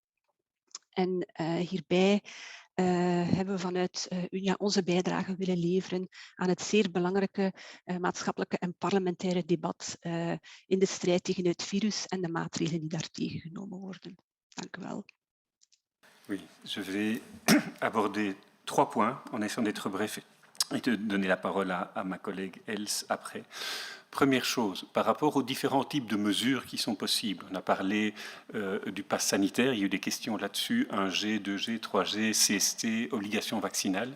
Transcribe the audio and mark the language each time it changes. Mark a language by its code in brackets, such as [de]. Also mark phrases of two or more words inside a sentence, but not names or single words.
[nl] En hierbij hebben we vanuit UNIA onze bijdrage willen leveren aan het zeer belangrijke maatschappelijke en parlementaire debat in de strijd tegen het virus en de maatregelen die daartegen genomen worden. Dank u wel. [fr] Oui, je vais aborder 3 points en essayant d'être bref et de donner la parole à ma collègue Els après. Première chose, par rapport aux différents types de mesures qui sont possibles. On a parlé du pass sanitaire, il y a eu des questions là-dessus, 1G, 2G, 3G, CST, obligation vaccinale.